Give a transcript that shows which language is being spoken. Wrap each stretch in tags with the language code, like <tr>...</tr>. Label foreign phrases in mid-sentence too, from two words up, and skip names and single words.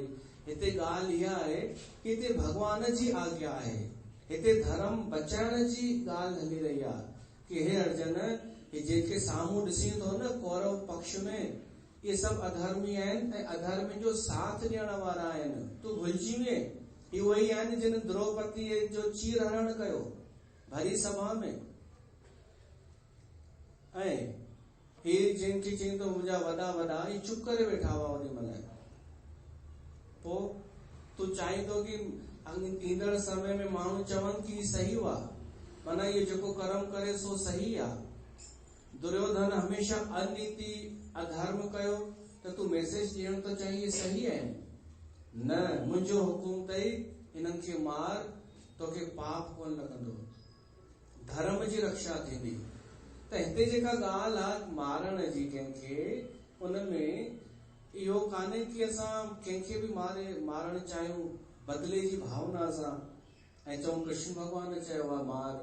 <sd>हिते ॻाल्हि इहा आहे कि हिते भॻवान जी आज्ञा आहे, हिते धर्म बचाइण जी ॻाल्हि हली रही आहे कि हे अर्जुन, हे जेके साम्हूं ॾिसी थो न कौरव पक्ष में, इहे सभु अधर्मी आहिनि ऐं अधर्मी जो साथ ॾियण वारा आहिनि। तूं भुलिजी वञे, इहे उहे ई आहिनि जिन द्रौपदीअ जो चीर हरण कयो भरी सभा में। ऐं हे जिनखे चई थो मुंहिंजा वॾा वॾा, इहे चुप करे वेठा हुआ ओॾी महिल। पोइ तूं चाहींदो कि ईंदड़ समय में माण्हू चवनि कि सही हुआ, माना इहो जेको कर्म करे सो सही आहे। दुर्योधन हमेशा अनीति अधर्म कयो त तूं मैसेज ॾियण त चाहिए सही आहे न, मुंहिंजो हुकुम अथई हिननि खे मार, तोखे पाप कोन लॻंदो, धर्म जी रक्षा थींदी। त हिते जेका ॻाल्हि आहे मारण जी कंहिंखे, उनमें इहो कान्हे कि असां कंहिंखे बि मारण चाहियूं बदिले जी भावना सां ऐं चऊं कृष्ण भॻवान चयो आहे मार।</sd>